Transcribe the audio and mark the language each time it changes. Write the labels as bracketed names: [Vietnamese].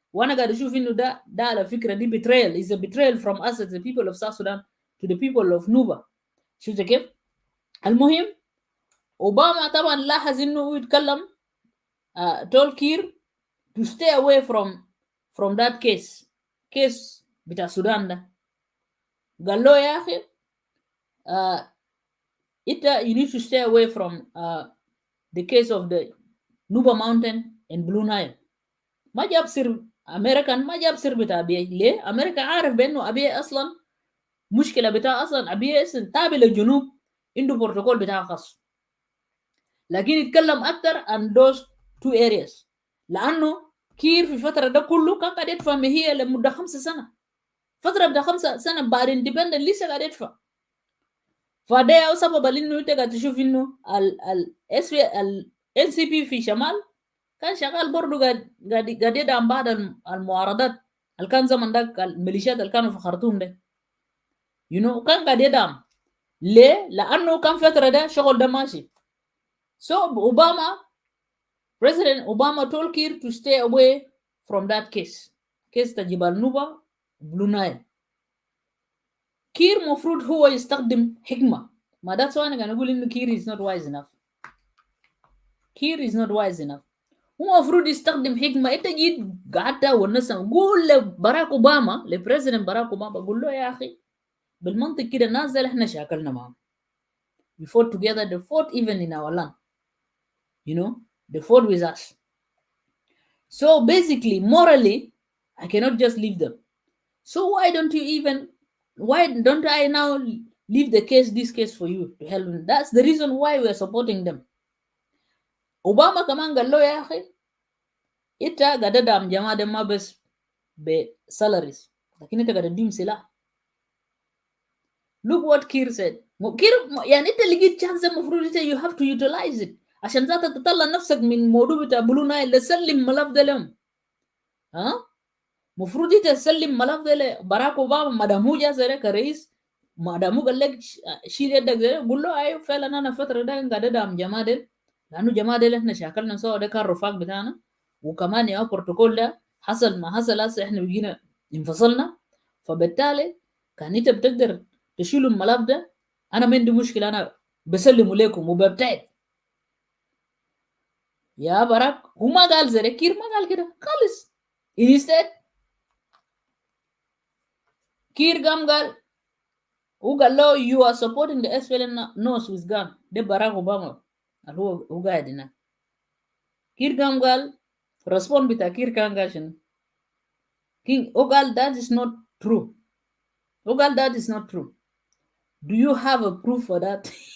[Arabic] وانا قاعد اشوف انه ده على فكره دي [English] betrayal is a betrayal from us as the people of South Sudan to the people of Nuba. [Arabic] شفت كيف؟ المهم اوباما طبعا لاحظ انه هو يتكلم [English] told Kiir to stay away from that case [Arabic] بتاع السودان ده. قال له يا اخي انت [English] you need to stay away from the case of the Nuba Mountain and Blue Nile. [Arabic] ما جاب سر امريكان، ما جاب سر بتاع ابي. ليه؟ امريكا عارف بانه ابي اصلا مشكله بتاع اصلا ابي اصلا تابع للجنوب، عنده بروتوكول بتاعه خاص. لكن يتكلم اكتر عن [English] those two areas، [Arabic] لانه كير في الفتره ده كله كان قاعد يدفع مهيه لمده 5 سنة، فتره بتاع 5 سنة بعد اندبندنت لسه قاعد يدفع. فده سبب انه انت قاعد تشوف انه ال NCP في شمال كان شغال برضه قاعد يدعم بعض المعارضات اللي كان زمن ده الميليشيات اللي كانوا في خرطوم ده كان قاعد يدعم. ليه؟ لانه كان فتره ده شغل ده ماشي. [English] So Obama, President Obama told Kiir to stay away from that case جبال نوبة Blue Nile. [Arabic] كير مفروض هو يستخدم حكمة. [English] ما that's why [Arabic] أنا أقول إنه [English] Kiir is not wise enough. Kiir is not wise enough. [Arabic] هو مفروض يستخدم حكمة. أنت جيت قعدت والناس قول لبراك أوباما، لبريزيدنت باراك أوباما، قول له يا أخي بالمنطق كده الناس اللي إحنا شاكلنا معهم. [English] We fought together, they fought even in our land. They fought with us. So basically, morally, I cannot just leave them. So why don't I now leave this case for you to help them? That's the reason why we are supporting them. [Arabic] Obama kaman قال له يا أخي أنت قاعد تدعم جماعة ده ما بس بسالاريز، لكن أنت قاعد تديم سلاح. [English] Look what Kiir said. [Arabic] Kiir يعني أنت لقيت chance المفروض أنت [English] you have to utilize it [Arabic] عشان ذات تطلع نفسك من موضوع بتاع بلو نايل. تسلم ملف ده لهم. مفروض انت تسلم ملف ده لبراك اوباما ما دام هو جا زي كرئيس، ما دام هو قال لك شيل يدك زي قول له ايوه فعلا انا فتره ده قاعد ادعم جماعه ديل، لانه جماعه ديل احنا شاكلنا سوا، ده كان رفاق بتاعنا. وكمان يا بروتوكول ده حصل ما حصل هسه احنا بقينا انفصلنا. فبالتالي كان انت بتقدر تشيلوا الملف ده، انا ما عندي مشكله، انا بسلمه لكم وببتعد. يا براك هو ما قال زي كير، ما قال كده خالص. [English] instead [Arabic] كير قال وقال له [English] you are supporting the SPLM nose with gun. [Arabic] ده باراك اوباما اللي هو قاعد هناك. كير قال رسبون بتاع كير كان قال شنو؟ قال [English] that is not true. قال that is not true. Do you have a proof for that?